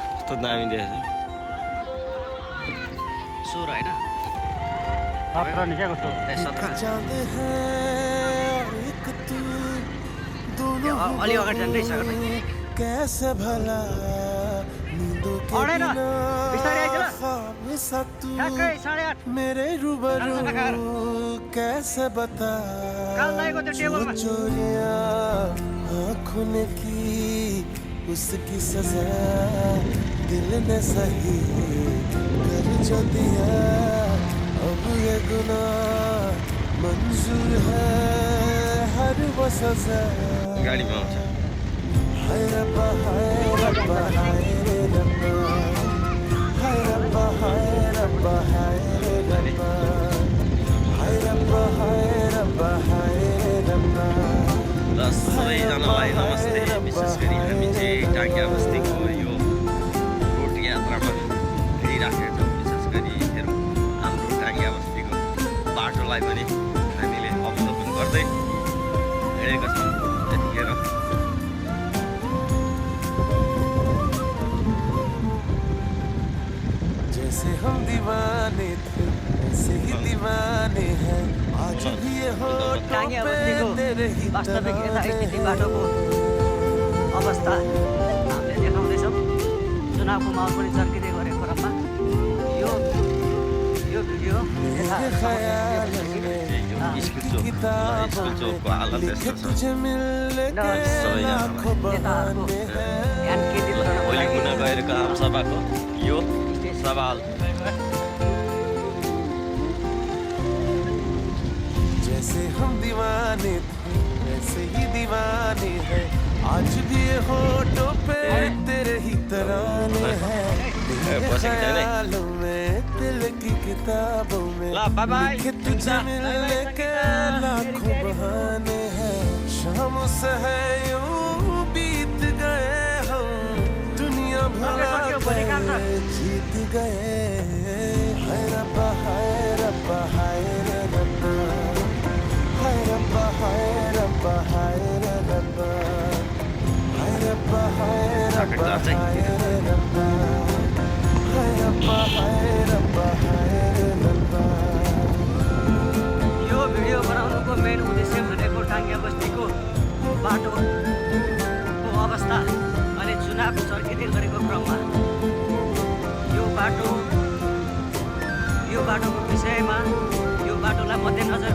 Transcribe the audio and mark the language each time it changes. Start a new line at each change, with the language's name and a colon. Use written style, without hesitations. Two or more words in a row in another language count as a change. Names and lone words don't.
Nepali: कस्तो दामी देखेछ 16 हैन 17 नि क्या कस्तो 17 अलि अगाडि जाँदै सगर
Hindi: कैसे भला नींदों के
Nepali: अडेन
Hindi: बिना
Nepali: बिस्तारै आइज ल
Hindi: ख्वाब सा तू
Nepali: ठ्याक्कै 8:30
Hindi: मेरे रूबरू कैसे बता
Nepali: काल लागेको त्यो टेबलमा
Hindi: चोरियां आँखों ने की उसकी सजा दिल ने सही कर जो दिया अब ये गुनाह मंजूर है हर वो सजा
Nepali: गाडीमा आउँछ
Hindi: हाय रब्बा हाय रब्बा हाय रब्बा हाय रब्बा हाय रब्बा हाय रब्बा हाय रब्बा हाय रब्बा हाय रब्बा
Nepali: र सबैजनालाई नमस्ते विशेष गरी हामी चाहिँ टाङ्ग्या बस्तीको यो रोड यात्रामा हिँडिराखेका छौँ विशेष गरी हेरौँ हाम्रो टाङ्ग्या बस्तीको बाटोलाई पनि हामीले अवलोकन गर्दै हिँडेका छौँ यतिखेर
Hindi: जैसे हम दीवाने थे वैसे ही दीवाने हैं आज भी ये होठों
Nepali: टाङ्ग्या
Hindi: पे
Nepali: बस्तीको
Hindi: तेरे ही
Nepali: वास्तविक
Hindi: तराने
Nepali: यथास्थिति
Hindi: हैं
Nepali: बाटोको अवस्था हामीले देखाउँदैछौँ चुनावको माहौल पनि चर्किँदै गरेको क्रममा यो भिडियो
Hindi: मेरे ख्याल में
Nepali: स्कुल चोकको हालत यस्तो छ
Hindi: तुझे मिलने के
Nepali: सबैजना
Hindi: लाखों बहाने हैं
Nepali: ध्यान केन्द्रित गर्नको भोलि लागि हुन गएको आमसभाको यो सवाल
Hindi: जैसे हम दीवाने थे वैसे ही दीवाने हैं आज भी ये होठों पे तेरे ही तराने हैं मेरे ख्यालों में दिल की किताबों में
Nepali: ल
English: bye bye
Hindi: लिखे तुझे मिलने के लाखों बहाने हैं शाम से है यूं बीत गए हम दुनिया भुला कर जीत गए हाय रब्बा हाय रब्बा हाय रब्बा हाय रब्बा हाय रब्बा हाय रब्बा हाय रब्बा हाय रब्बा हाय रब्बा हाय रब्बा हाय रब्बा हाय रब्बा
Nepali: यो भिडियो बनाउनुको मेन उद्देश्य भनेको टाङ्ग्या बस्तीको बाटोको अवस्था अनि चुनाव चर्किँदै गरेको क्रममा यो बाटोको विषयमा यो बाटोलाई मध्यनजर